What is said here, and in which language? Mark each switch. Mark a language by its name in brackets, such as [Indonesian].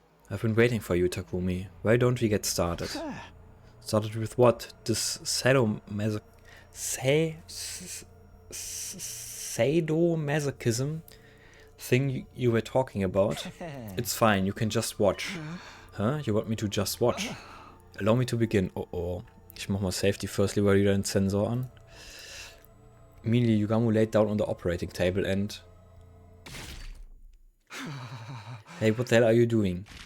[English] I've been waiting for you, Takumi. Why don't we get started? Started with what? This sadomasochism thing you were talking about? It's fine, you can just watch. Huh? You want me to just watch? Allow me to begin. Oh. [German] Ich mach mal Safety First lieber wieder den Sensor an. [English] Immediately, Yugamu laid down on the operating table and... Hey, what the hell are you doing?